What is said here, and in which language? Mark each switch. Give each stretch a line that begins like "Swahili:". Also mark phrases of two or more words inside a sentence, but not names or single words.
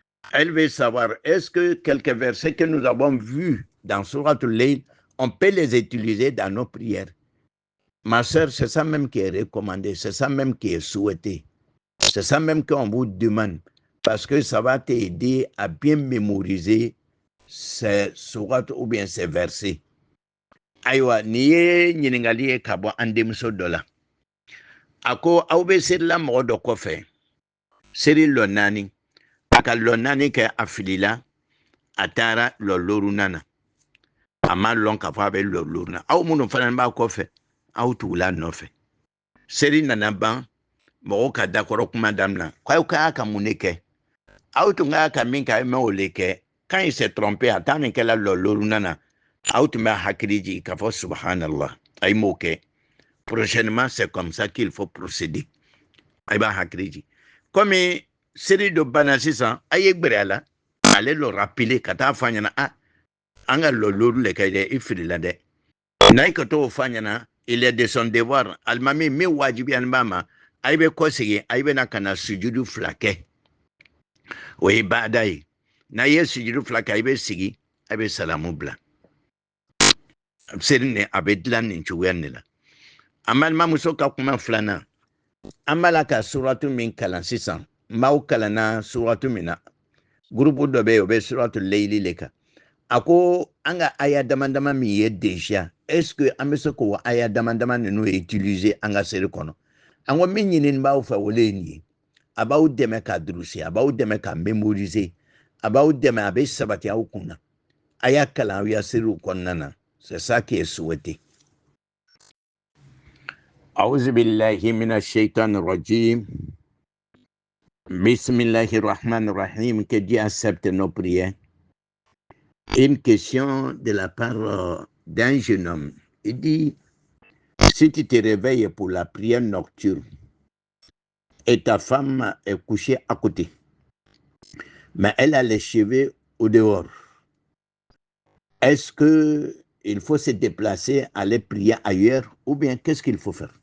French: Elle veut savoir, est-ce que quelques versets que nous avons vus dans Surat al-Layl, on peut les utiliser dans nos prières? Ma soeur, c'est ça même qui est recommandé, c'est ça même qui est souhaité. C'est ça même qu'on vous demande, parce que ça va t'aider à bien mémoriser ces sourates ou bien ces versets.
Bambara: Aïwa, niye ɲininkali ka bɔ an denmuso dɔ la. A ko aw bɛ seri la mɔgɔ dɔ kɔfɛ, seri lɔ 4, a ka lɔ 4 kɛ a filila, a taara lɔ 5 na. A ma lɔn k'a fɔ a bɛ lɔ 5 na. Aw minnu fana b'a kɔfɛ, aw tugula nɔfɛ. Seri nana ban, mɔgɔw ka dakɔrɔ kuma damina. K'aw ka ka mun de kɛ? Aw tun ka ka min kɛ, aw le kɛ.
French: Quand il s'est trompé,
Bambara: a taa nin kɛla lɔ 5 na, aw tun bɛ hakili jigin k'a fɔ subhanallah. A ye m'o kɛ.
French: Prochainement, c'est comme ça qu'il faut procéder.
Bambara: A b'a hakili jigin. Comme seri dɔ banna sisan, a ye gbɛrɛ a la, ale le rappeler ka taa fɔ a ɲɛna, an ka lɔ 5 le kɛ dɛ, i filila dɛ. N'a ye ka t'o fɔ a ɲɛna,
French: il est de son devoir.
Bambara: Alimami min wajibiyalen b'a ma, a bɛ kɔ segin, a bɛna ka na sujudu 2 kɛ. O ye baada ye. N'a ye sujudu 2 kɛ, a bɛ sigi, a bɛ salamu bila. Seri ni a bɛ dilan nin cogoya de la. An balimamuso ka kuma 2nan, an b'a la ka suratu min kalan sisan, n b'aw kalanna suratu min na, groupe dɔ bɛ yen o bɛ suratu Layli le kan. A ko an ka aya dama dama min ye déjà,
French: est-ce que
Bambara: an bɛ se k'o aya dama dama ninnu utiliser an ka seri kɔnɔ? An ko min ɲini b'aw fɛ o le ye nin ye. A b'aw dɛmɛ ka durusi, a b'aw dɛmɛ ka mémoriser, a b'aw dɛmɛ a bɛ sabati aw kun na. A y'a kalan aw ya seriw kɔnɔna na.
French: C'est ça qui est souhaité.
Arabic: أعوذ بالله من الشيطان الرجيم. Bismillahirrahmanirrahim.
French: Que Dieu accepte nos prières. Une question de la part d'un jeune homme. Il dit, si tu te réveilles pour la prière nocturne et ta femme est couchée à côté, mais elle a les cheveux au dehors, est-ce qu'il faut se déplacer, aller prier ailleurs, ou bien qu'est-ce qu'il faut faire?